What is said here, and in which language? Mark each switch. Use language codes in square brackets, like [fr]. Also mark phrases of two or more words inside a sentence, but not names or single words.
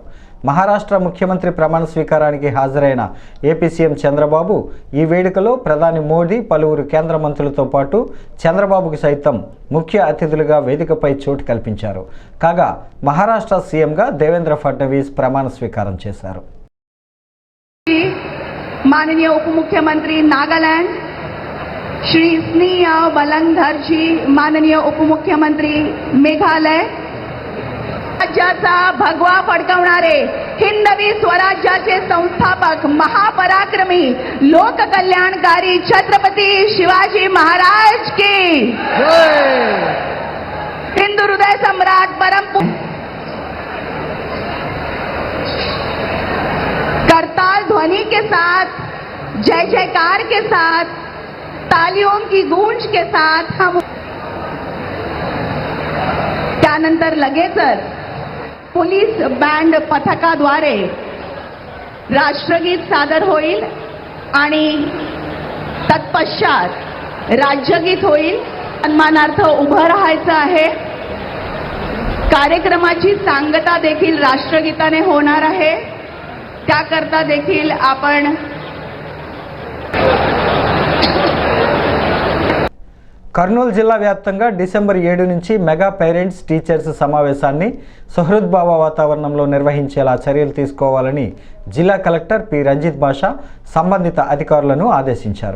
[te] మహారాష్ట్ర ముఖ్యమంత్రి ప్రమాణ స్వీకారానికి హాజరైన ఏపీ సీఎం చంద్రబాబు ఈ వేడుకలో ప్రధాని మోడీ, పలువురు కేంద్ర మంత్రులతో పాటు చంద్రబాబుకు సైతం ముఖ్య అతిథులుగా వేదికపై చోటు కల్పించారు. కాగా మహారాష్ట్ర సీఎంగా దేవేంద్ర ఫడ్నవీస్ ప్రమాణ స్వీకారం చేశారు. [mr] माननीय उपमुख्यमंत्री नागालैंड श्री स्नेहा बलंगधर जी, माननीय उपमुख्यमंत्री मेघालय, राज्याचा भगवा फडकवणारे हिंदवी स्वराज्याचे संस्थापक महापराक्रमी लोककल्याणकारी छत्रपती शिवाजी महाराज की [hi] हिंदू हृदय सम्राट परम करताल ध्वनि के साथ, जय जयकार के साथ, तालियों की गूंज के साथ हम [mr] त्यानंतर लगेचच पोलीस बँड पथकाद्वारे राष्ट्रगीत सादर होईल आणि तत्पश्चात राज्यगीत होईल. सन्मानार्थ उभं राहायचं आहे. कार्यक्रमाची सांगता देखील राष्ट्रगीताने होणार आहे. त्याकरता देखील आपण [te] కర్నూలు జిల్లా వ్యాప్తంగా డిసెంబర్ 7 నుంచి [en] mega parents teachers [te] సమావేశాన్ని సుహృద్భావ వాతావరణంలో నిర్వహించేలా చర్యలు తీసుకోవాలని జిల్లా కలెక్టర్ పి రంజిత్ బాషా సంబంధిత అధికారులను ఆదేశించారు.